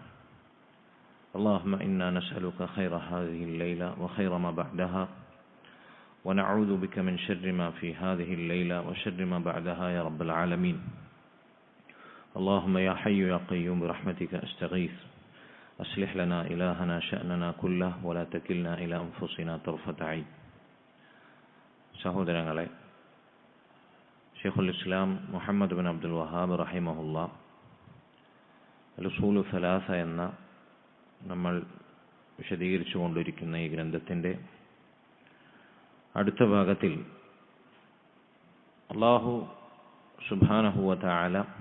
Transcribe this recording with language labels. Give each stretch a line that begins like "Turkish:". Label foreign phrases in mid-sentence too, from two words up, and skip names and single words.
Arabic: اللهم إنا نسألك خير هذه الليلة وخير ما بعدها، ونعوذ بك من شر ما في هذه الليلة وشر ما بعدها يا رب العالمين. اللهم يا حي يا قيوم برحمتك أستغيث، أصلح لنا إلهنا شأننا كله ولا تكلنا إلى أنفسنا طرفة عين.
Malayalam: സഹോദരങ്ങളെ, ഷെയ്ഖുൽ ഇസ്ലാം മുഹമ്മദ് ബിൻ അബ്ദുൽ വഹാബ് റഹിമഹുല്ലാ അൽ-ഉസൂലു സലാസ എന്ന നമ്മൾ വിശദീകരിച്ചു കൊണ്ടിരിക്കുന്ന ഈ ഗ്രന്ഥത്തിൻ്റെ അടുത്ത ഭാഗത്തിൽ
Arabic: الله سبحانه وتعالى